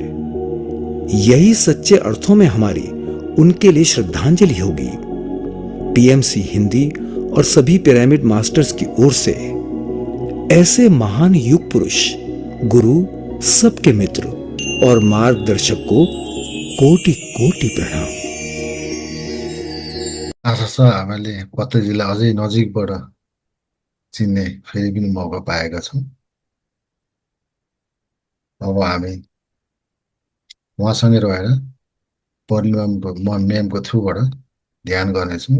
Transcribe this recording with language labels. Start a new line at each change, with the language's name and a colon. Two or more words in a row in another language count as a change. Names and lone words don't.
Hindi: यही सच्चे अर्थों में हमारी उनके लिए श्रद्धांजलि होगी। पीएमसी हिंदी और सभी पिरामिड मास्टर्स की ओर से ऐसे महान युग पुरुष, गुरु, सबके मित्र और मार्गदर्शक को कोटि कोटि प्रणाम।
Nepali: आशा छ हामीले पत्रीजीलाई अझै नजिकबाट चिन्ने फेरि पनि मौका पाएका छौँ। अब हामी उहाँसँगै रहेर परिणाम म्यामको थ्रुबाट ध्यान गर्नेछौँ।